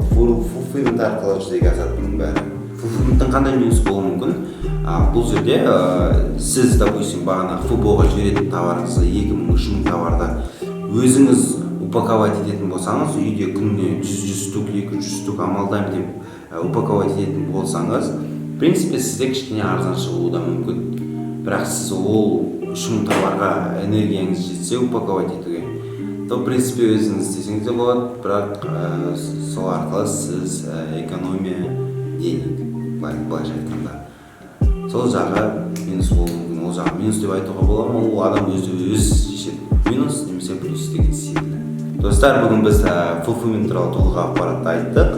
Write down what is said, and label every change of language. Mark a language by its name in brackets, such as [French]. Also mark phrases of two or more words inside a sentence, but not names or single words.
[Kazakh] Fulfillment арқылы жүзеге асады бұның бәрі. Fulfillment'тің қандай минусы болуы мүмкін? Бұл жерде сіз, допустим, бағана ФБО-ға жіберетін товарыңызды 2000-3000 товарды өзіңіз упаковать ететін болсаңыз, үйде күніне 100 штук, 200 штук амалдаймын деп упаковать ететін болсаңыз, [Russian] в принципе, [Kazakh] сізде кішкене арзан шығуы да мүмкін. Бірақ сіз ол 3000 товарға энергияңыз жетсе упаковать етуге, [Russian] то, в принципе, [Kazakh] өзіңіз істесеңіз де болады, бірақ сол арқылы сіз [Russian] экономия денег, [Kazakh] былайша айтқанда. Сол жағы минус болуы мүмкін. Ол жағы минус деп айтуға бола ма? Ол адам өзі шешеді. Минус немесе плюс деген Достар, бүгін біз Fulfillment туралы толық ақпаратты айттық.